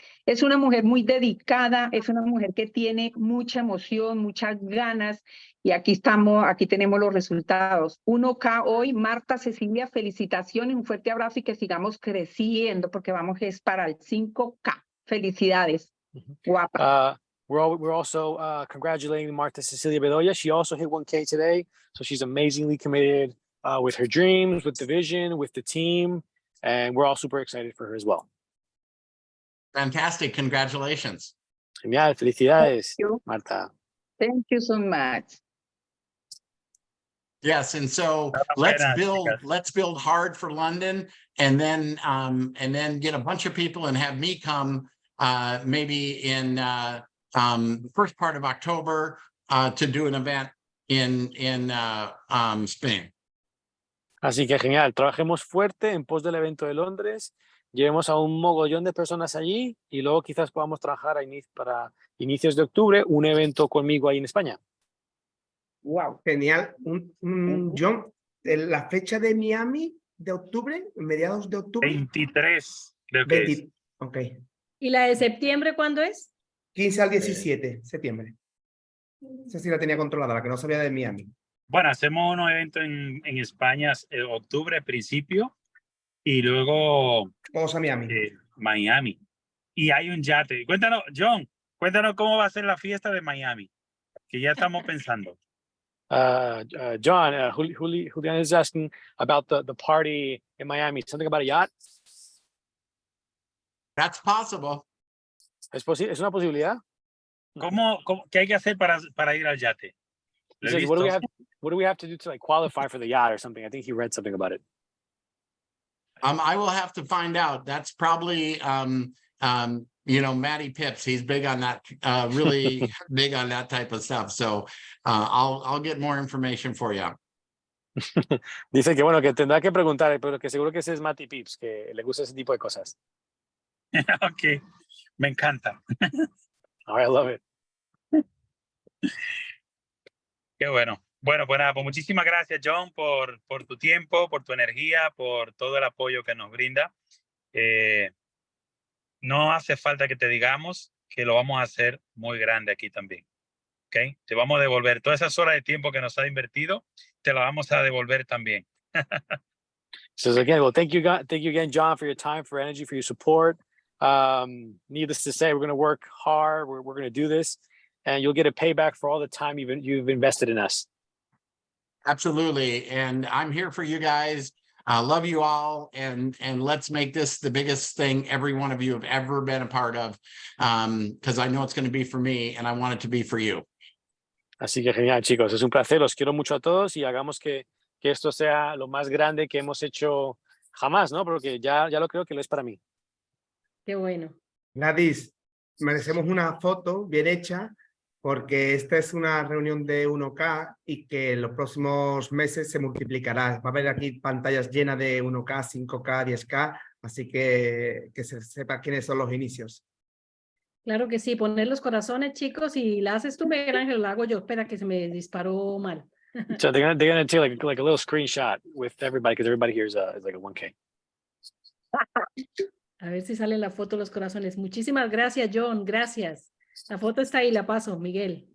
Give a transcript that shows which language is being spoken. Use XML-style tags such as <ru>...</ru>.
<es>Es una mujer muy dedicada, es una mujer que tiene mucha emoción, muchas ganas, y aquí tenemos los resultados. 1K hoy, Marta Cecilia, felicitaciones, un fuerte abrazo y que sigamos creciendo, porque vamos es para el 5K. Felicidades, guapa.</es> <en>We're also congratulating Marta Cecilia Bedoya. She also hit 1K today, so she's amazingly committed with her dreams, with the vision, with the team, and we're all super excited for her as well. Fantastic. Congratulations.</en> <es>Genial, felicidades,</es> <en>Thank you. Marta. Thank you so much. Yes, and so</en> <es>Enhorabuena,</es> <en>let's build hard for London, and then get a bunch of people and have me come maybe in first part of October to do an event in Spain.</en> <es>Así que genial, trabajemos fuerte en pos del evento de Londres, llevemos a un mogollón de personas allí y luego quizás podamos trabajar para inicios de octubre un evento conmigo ahí en España. Wow, genial. John, la fecha de Miami de octubre, mediados de octubre. 23, creo que es. Ok. ¿Y la de septiembre cuándo es? 15 al 17 de septiembre. Esa sí la tenía controlada, la que no sabía de Miami. Bueno, hacemos unos eventos en España, octubre, principio, y luego Vamos a Miami. Miami. Y hay un yate. Cuéntanos, John, cuéntanos cómo va a ser la fiesta de Miami, que ya estamos pensando.</es> <en>John, Julian is asking about the party in Miami. Something about a yacht? That's possible.</en> <es>¿Es una posibilidad? ¿Qué hay que hacer para ir al yate?</es> <en>He says, what do we have to do to like qualify for the yacht or something? I think he read something about it. I will have to find out. That's probably Matty Pips. He's big on that, really big on that type of stuff. So I'll get more information for you.</en> <es>Dice que bueno, que tendrá que preguntar, pero que seguro que ese es Matty Pips, que le gusta ese tipo de cosas. Ok, me encanta.</es> <en>All right, I love it.</en> <es>Qué bueno. Bueno, pues nada, pues muchísimas gracias, John, por tu tiempo, por tu energía, por todo el apoyo que nos brinda. No hace falta que te digamos que lo vamos a hacer muy grande aquí también. ¿Ok? Te vamos a devolver todas esas horas de tiempo que nos has invertido, te las vamos a devolver también.</es> <en>So again, well, thank you again, John, for your time, for your energy, for your support. Needless to say, we're going to work hard. We're going to do this, and you'll get a payback for all the time you've invested in us. Absolutely. And I'm here for you guys. I love you all. And let's make this the biggest thing every one of you have ever been a part of. Because I know it's going to be for me and I want it to be for you.</en> <es>Así que genial, chicos. Es un placer. Los quiero mucho a todos y hagamos que esto sea lo más grande que hemos hecho jamás, ¿no? Porque ya lo creo que lo es para mí. Qué bueno. Gladys, merecemos una foto bien hecha porque esta es una reunión de 1K y que en los próximos meses se multiplicará. Va a haber aquí pantallas llenas de 1K, 5K, 10K, así que se sepa quiénes son los inicios. Claro que sí, poner los corazones, chicos, y la haces tú, Miguel Ángel, la hago yo. Espera que se me disparó mal.</es> <en>So they're gonna take like a little screenshot with everybody because everybody here is like a 1K.</en> <es>A ver si sale la foto de los corazones. Muchísimas gracias, John. Gracias. La foto está ahí, la paso, Miguel.</es>